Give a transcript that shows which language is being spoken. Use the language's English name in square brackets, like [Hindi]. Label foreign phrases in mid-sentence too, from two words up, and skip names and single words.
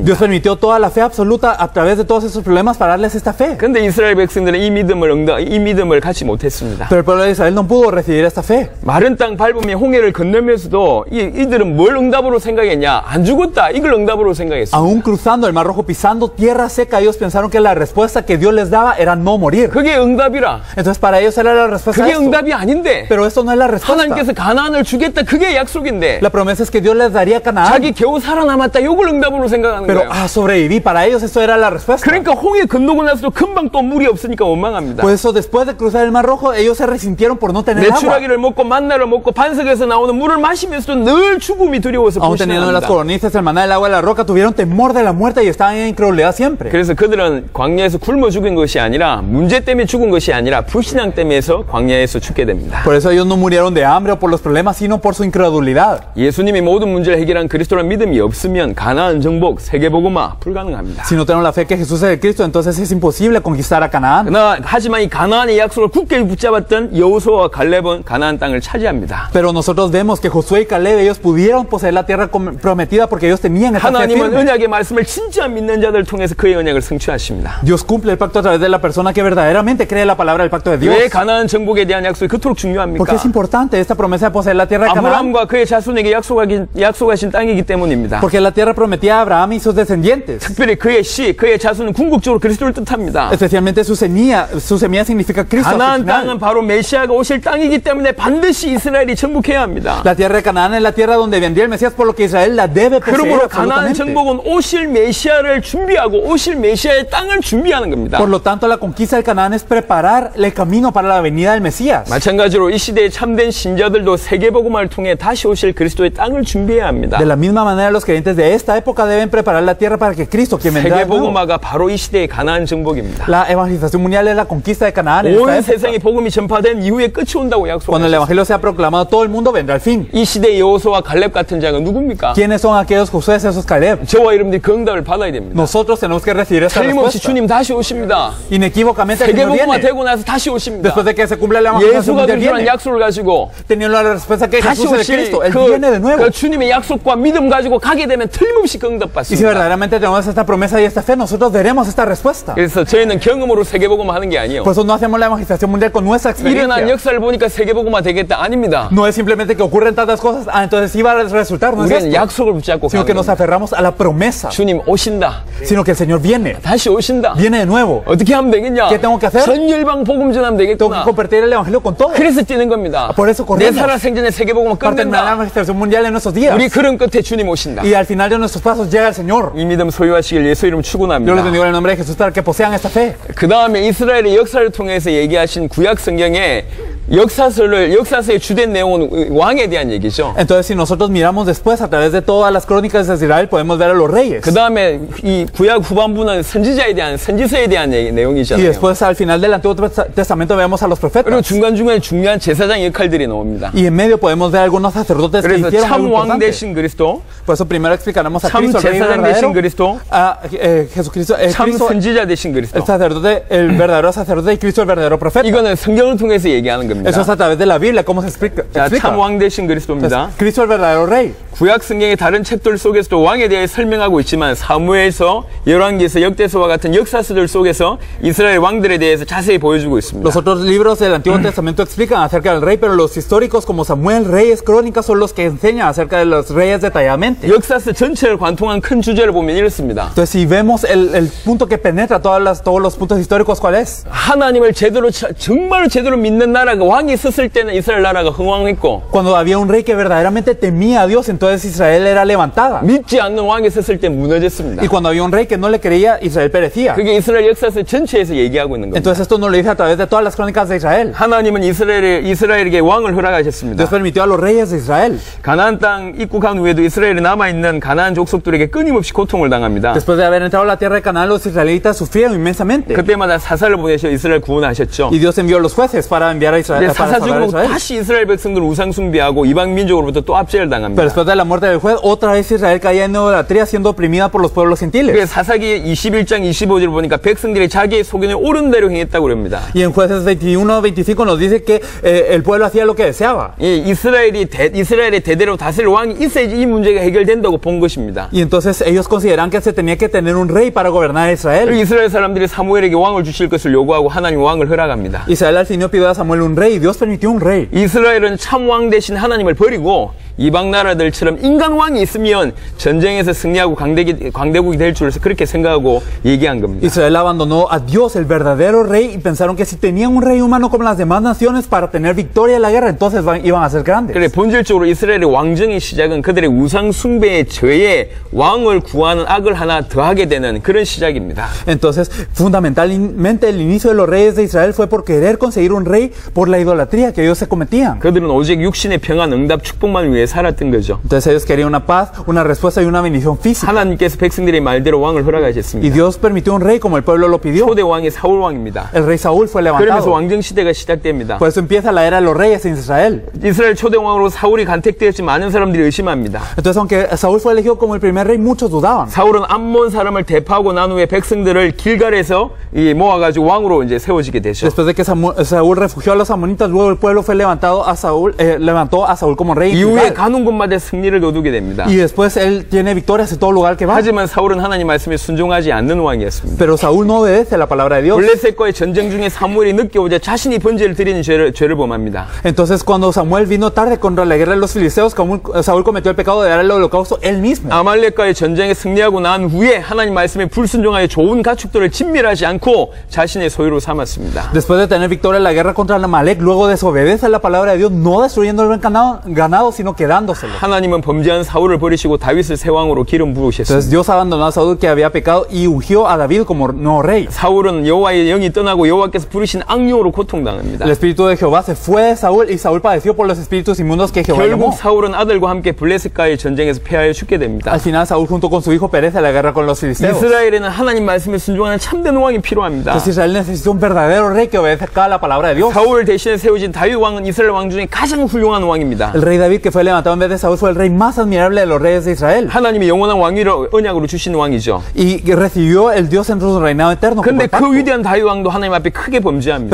[Spanish] Dios permitió toda la fe absoluta a través de todos esos problemas para darles esta fe. [Korean] 그런데 이스라엘 백성들은 이 믿음을 갖지 못했습니다. [Spanish] Pero el pueblo de Israel no pudo recibir esta fe. [Korean] 마른 땅 밟으며 홍해를 건너면서도 이들은 뭘 응답으로 생각했냐? 안 죽었다. 이걸 응답으로 생각했습니다. [Spanish] Aún cruzando el Mar Rojo, pisando tierra seca, ellos pensaron que la respuesta que Dios les daba era no morir. [Korean] 그게 응답이라. [Spanish] Entonces para ellos era la respuesta a [Korean] 그게 [Spanish] esto. [Korean] 응답이 아닌데. [Spanish] Pero esto no es la respuesta. [Korean] 하나님께서 가나안을 주겠다. 그게 약속인데. [Spanish] La promesa es que Dios les daría Canaán. [Korean] 자기 겨우 살아남았다. 이걸 응답으로 생각하는 [Spanish] Pero [Korean] 거예요. [Spanish] sobreviví. Para ellos esto era la respuesta. [Korean] 그러니까 홍해 건너고 나서도 금방 또 물이 없으니까 원망합니다. [Spanish] Por eso después de cruzar el Mar Rojo, ellos se resintieron por no tener agua. [Korean] 메추라기를 먹고 만나를 먹고 반석에서 나오는 물을 마시면서도 늘 죽음이 두려워서 [Spanish] Aún teniendo las [Korean] 불신합니다. [Spanish] coronistas, el maná, el agua y la roca, tuvieron temor de la muerte y estaban en incredulidad siempre. [Korean] 그래서 그들은 광야에서 굶어 죽은 것이 아니라 문제 때문에 죽은 것이 아니라 불신앙 때문에서 광야에서 죽게 됩니다. [Spanish] Por eso ellos no murieron de hambre o por los problemas, sino por su incredulidad. [Korean] 예수님이 모든 문제를 해결한 그리스도란 믿음이 없으면 가나안 정복, 세계복음화 불가능합니다. [Spanish] Si no tenemos la fe que Jesús es el Cristo, entonces es imposible conquistar a Canaán. [Korean] 하지만 이 가나안의 약속을 굳게 붙잡았던 여호수아와 갈렙은 가나안 땅을 차지합니다. [Spanish] Pero nosotros vemos que Josué y Caleb, ellos pudieron poseer la tierra prometida porque ellos tenían esta fe [Korean] 하나님은 [Spanish] firme. [Korean] 언약의 말씀을 진짜 믿는 자들 통해서 그의 언약을 성취하셨습니다. 성취하십니다. [Spanish] Dios cumple el pacto a través de la persona que verdaderamente cree la palabra del pacto de Dios. [Korean] 왜 가나안 정복에 대한 약속이 그토록 중요합니까? [Spanish] Porque es importante esta promesa de poseer la tierra de Canaán. [Korean] 아브라함과 그의 자손에게 약속하신 땅이기 때문입니다. [Spanish] Porque la tierra prometida a Abraham y sus descendientes. [Korean] 특별히 그의 그의 자손은 궁극적으로 그리스도를 뜻합니다. [Spanish] Especialmente su semilla significa Cristo. [Korean] 가나안 땅은 바로 메시아가 오실 땅이기 때문에 반드시 이스라엘이 정복해야 합니다. [Spanish] La tierra de Canaán es la tierra donde vendría el Mesías, por lo que Israel la debe poseer. [Korean] 그러므로 가나안 정복은 오실 메시아를 준비하고 오실 메시아의 땅을 준비하는 겁니다. [Spanish] Por lo tanto, la conquista del Canaán es preparar el camino para la venida del Mesías. [Korean] 마찬가지로 이 시대의 참된 신자들도 세계복음화를 통해 다시 오실 그리스도의 땅을 준비해야 합니다. [Spanish] De la misma manera, los creyentes de esta época deben preparar la tierra para que Cristo, quien vendrá de nuevo. [Korean] 세계복음화가 바로 이 시대의 가나안 정복입니다. [Spanish] La evangelización mundial es la conquista de Canaán. [Korean] 온 세상에 복음이 전파된 이후에 끝이 온다고 [Spanish] Cuando el [Korean] 약속하셨습니다. [Spanish] evangelio sea proclamado, todo el mundo vendrá al fin. [Korean] 이 시대의 여호수아와 갈렙 같은 자가 누굽니까? [Spanish] ¿Quiénes son aquellos Josué, esos Caleb? [Korean] 저와 여러분들이 그 응답을 받아야 됩니다. [Spanish] Nosotros tenemos que recibir esta [Korean] 틀림없이 [Spanish] respuesta. [Korean] 주님 다시 오십니다. [Spanish] Inequívocamente el Señor [Korean] 세계복음화 [Spanish] viene. [Korean] 되고 나서 다시 오십니다. [Spanish] Después de que se cumpla la evangelización [Korean] 예수가 [Spanish] mundial [Korean] 그런 [Spanish] viene. [Korean] 약속을 가지고 [Spanish] Teniendo la respuesta que [Korean] 다시 [Spanish] Jesús es [Korean] 오실 [Spanish] Cristo, Él viene de nuevo. [Korean] 그 주님의 약속과 믿음 가지고 가게 되면 틀림없이 그 응답 [Spanish] Y si [Korean] 받습니다. [Spanish] verdaderamente tenemos esta promesa y esta fe, nosotros veremos esta respuesta. [Korean] 그래서 저희는 경험으로 세계복음화 하는 게 아니에요. [Spanish] Por eso no hacemos la evangelización mundial con nuestra [Korean] 일어난 [Spanish] experiencia. [Korean] 역사를 보니까 세계복음화 되겠다. 아닙니다. [Spanish] No es simplemente que ocurren tantas cosas, entonces sí va a resultar, no es [Korean] 우리는 [Spanish] esto. [Korean] 약속을 붙잡고 [Spanish] Sino que [Korean] 가는 [Spanish] nos [Korean] 겁니다. [Spanish] aferramos a la promesa, [Korean] 주님 오신다. [Spanish] sino que el Señor viene, [Korean] 다시 오신다. [Spanish] viene de nuevo. [Korean] 어떻게 하면 되겠냐? [Spanish] ¿Qué tengo que hacer? [Korean] 전 열방 복음 전하면 [Spanish] Tengo que [Korean] 되겠구나. [Spanish] compartir el evangelio con todos. [Korean] 그래서 뛰는 겁니다. [Spanish] Por eso [Korean] 내 [Spanish] corremos. [Korean] 살아 생전에 세계복음화 [Spanish] Para terminar la [Korean] 끝낸다. [Spanish] evangelización mundial en nuestros días. [Korean] 우리 그런 끝에 주님 오신다. [Spanish] Y al final de nuestros pasos llega el Señor. [Korean] 이 믿음 소유하시길 예수 이름 [Spanish] Yo les [Korean] 축원합니다. [Spanish] bendigo en el nombre de Jesús para que posean esta fe. [Korean] 그 다음에 이스라엘의 역사를 통해서 얘기하신 구약 성경에 역사서의 주된 내용은 왕에 대한 얘기죠. [Spanish] Entonces, si nosotros miramos después a través de todas las crónicas de Israel, podemos ver a los reyes. [Korean] 그 다음에 이 구약 후반부는 선지서에 대한 [Spanish] Y [Korean] 내용이잖아요. [Spanish] después, al final del Antiguo Testamento, vemos a los [Korean] 그리고 [Spanish] profetas. [Korean] 중간중간에 중요한 제사장 역할들이 나옵니다. [Spanish] Y en medio podemos ver algunos sacerdotes que [Korean] 그래서 [Spanish] hicieron algo [Korean] 참 왕 [Spanish] importante. [Korean] 대신 그리스도, [Spanish] Por eso primero explicaremos a [Korean] 참 [Spanish] Cristo, el rey [Korean] 제사장 [Spanish] verdadero, [Korean] 대신 그리스도, [Spanish] a Jesucristo, [Korean] 참 [Spanish] Cristo, [Korean] 선지자 대신 그리스도. [Spanish] el sacerdote, el verdadero sacerdote, y Cristo, el verdadero profeta. [Korean] 이거는 성경을 통해서 얘기하는 겁니다. [Spanish] Eso es a través de la Biblia, cómo se explica. [Korean] 자, 참 왕 대신 그리스도입니다. [Spanish] Cristo, el verdadero rey. [Korean] 구약 성경의 다른 책들 속에서도 왕에 대해 설명하고 있지만 사무엘서, 열왕기서, 역대서와 같은 역사서들 속에서 이스라엘 왕들에 대해서 자세히 보여주고 있습니다. [Spanish] Los otros libros del Antiguo Testamento explican acerca del rey, pero los históricos como Samuel, Reyes, Crónicas son los que enseñan acerca de los reyes detalladamente. [Korean] 역사서 전체를 관통한 큰 주제를 보면 이렇습니다. [Spanish] Entonces, si vemos el punto que penetra todos los puntos históricos, ¿cuál es? [Korean] 하나님을 정말 제대로 믿는 나라가 왕이 있었을 때는 이스라엘 나라가 흥왕했고 [Spanish] Cuando había un rey que verdaderamente temía a Dios, entonces Israel era levantada. [Korean] 믿지 않는 왕이 있었을 때 무너졌습니다. [Spanish] Y cuando había un rey que no le creía, Israel perecía. [Korean] 그게 이스라엘 역사서 전체에서 얘기하고 있는 겁니다. [Spanish] Entonces esto nos lo dice a través de todas las crónicas de Israel. [Korean] 하나님은 이스라엘에게 왕을 허락하셨습니다. [Spanish] Dios permitió a los reyes de Israel. [Korean] 가나안 땅 입국한 후에도 이스라엘에 남아있는 가나안 족속들에게 끊임없이 고통을 당합니다. [Spanish] Después de haber entrado a la tierra de Canaán, los israelitas sufrieron inmensamente. [Korean] 그때마다 사사를 보내셔 이스라엘 구원하셨죠. [Spanish] Y Dios envió a los jueces para enviar a Israel. [Korean] 근데 [Spanish] Para [Korean] 사사 [Spanish] salvar a [Korean] 죽으면 [Spanish] Israel. [Korean] 다시 이스라엘 백성들은 우상 숭배하고 이방 민족으로부터 또 압제를 [Spanish] Pero [Korean] 당합니다. [Spanish] después de la muerte del juez, otra vez Israel caía en idolatría, siendo oprimida por los pueblos gentiles. [Korean] 그래서 사사기 21장 25절 보니까 백성들이 자기의 소견에 옳은 대로 행했다고 그럽니다. [Spanish] Y en Jueces 21-25 nos dice que el pueblo hacía lo que deseaba. [Korean] 이스라엘의 대대로 다스릴 왕이 있어야지 이 문제가 해결된다고 본 것입니다. [Spanish] Y entonces ellos consideran que se tenía que tener un rey para gobernar Israel. [Korean] 이스라엘 사람들이 사무엘에게 왕을 주실 것을 요구하고 하나님 왕을 허락합니다. [Spanish] Israel al fin pidió a Samuel un rey y Dios permitió un rey. [Korean] 이스라엘은 참 왕 대신 하나님을 버리고 이방 나라들처럼 인간 왕이 있으면 전쟁에서 승리하고 강대국이 될 줄 그렇게 생각하고 얘기한 겁니다. [Spanish] Israel abandonó a Dios, el verdadero rey, y pensaron que si tenían un rey humano como las demás naciones para tener victoria en la guerra, entonces iban a ser grandes. [Korean] 그래 본질적으로 이스라엘의 왕정의 시작은 그들의 우상 숭배의 죄에 왕을 구하는 악을 하나 더하게 되는 그런 시작입니다. [Spanish] Entonces, fundamentalmente el inicio de los reyes de Israel fue por querer conseguir un rey por la idolatría que ellos se cometían. [Korean] 그들은 오직 육신의 평안, 응답, 축복만 위해 살았던 거죠. [Spanish] Entonces ellos querían una paz, una respuesta y una bendición física. [Korean] 하나님께서 백성들의 말대로 왕을 [Spanish] Y [Korean] 허락하셨습니다. [Spanish] Dios permitió un rey como el pueblo lo pidió. [Korean] 초대 왕이 사울 왕입니다. [Spanish] El rey Saúl fue [Korean] 그러면서 [Spanish] levantado. [Korean] 왕정 시대가 시작됩니다. [Spanish] Por eso empieza la era de los reyes en Israel. [Korean] 이스라엘 초대 왕으로 사울이 간택되었지만 많은 사람들이 의심합니다. [Spanish] Entonces, aunque Saúl fue elegido como el primer rey, muchos dudaban. [Korean] 사울은 암몬 사람을 대파하고 난 후에 백성들을 길갈에서 모아가지고 왕으로 이제 세워지게 되죠. [Spanish] Después de que Saúl refugió a los amonitas, luego el pueblo fue levantó a Saúl como rey. [Korean] 이후에 가는 곳마다 승리를 거두게 됩니다. [Spanish] Y después él tiene victorias en todo lugar que va. [Korean] 하지만 사울은 하나님 말씀에 순종하지 않는 왕이었습니다. [Spanish] Pero Saúl no obedece la palabra de Dios. [Korean] 블레셋과의 전쟁 중에 사무엘이 늦게 오자 자신이 번제를 드리는 죄를 범합니다. [Spanish] Entonces cuando Samuel vino tarde contra la guerra de los filisteos, Saúl cometió el pecado de dar el holocausto él mismo. [Korean] 아말렉과의 전쟁에 승리하고 난 후에 하나님 말씀에 불순종하여 좋은 가축들을 진멸하지 않고 자신의 소유로 삼았습니다. [Spanish] Después de tener victoria en la guerra contra Amalek, luego desobedece la palabra de Dios, no destruyendo el ganado, sino quedándoselo. [Korean] 하나님은 범죄한 사울을 버리시고 다윗을 새 왕으로 기름 부으셨습니다. [Spanish] Entonces Dios abandonó a Saúl que había pecado y ungió a David como nuevo rey. [Korean] 사울은 여호와의 영이 떠나고 여호와께서 부르신 악령으로 고통당합니다. [Spanish] El espíritu de Jehová se fue de Saúl y Saúl padeció por los espíritus inmundos que Jehová [Korean] 결국 [Spanish] llamó. [Korean] 사울은 아들과 함께 블레셋과의 전쟁에서 패하여 죽게 됩니다. [Spanish] Al final Saúl junto con su hijo perece en la guerra con los filisteos. [Korean] 이스라엘에는 하나님 말씀에 순종하는 참된 왕이 필요합니다. [Spanish] Entonces Israel necesita un verdadero rey que obedezca a la palabra de Dios. [Korean] 사울 대신에 세워진 다윗 왕은 이스라엘 왕 중에 가장 훌륭한 왕입니다. [Spanish] El rey David que fue levantado en vez de Saúl fue el rey más admirable de los reyes de Israel. [Korean] 하나님이 영원한 왕위를 언약으로 주신 왕이죠. [Spanish] Y recibió el Dios en su reinado eterno. [Korean] 근데 그 위대한 다윗 왕도 하나님 앞에 크게 범죄합니다.